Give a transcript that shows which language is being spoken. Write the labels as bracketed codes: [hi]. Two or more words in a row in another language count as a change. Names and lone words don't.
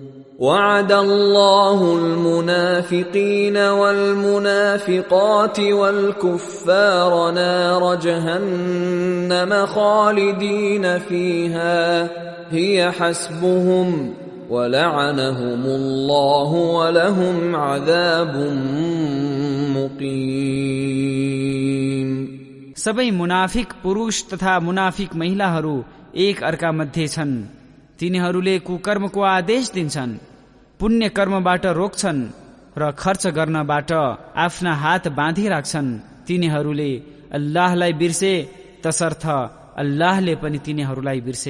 [ar] وعد الله المنافقين والمنافقات والكفار نار جهنم خالدين فيها هي حسبهم ولعنهم الله ولهم عذاب مقيم. [ne] सबै मुनाफिक पुरुष तथा मुनाफिक महिलाहरू एक अर्का मध्ये छन्। तिनीहरूले कुकर्मको आदेश दिन्छन्, पुण्य कर्मबाट रोक्छन् र खर्च गर्नबाट आफ्ना हात बाँधिराख्छन्। तिनीहरूले अल्लाहलाई बिर्से तसर्थ अल्लाहले पनि तिनीहरूलाई बिर्से।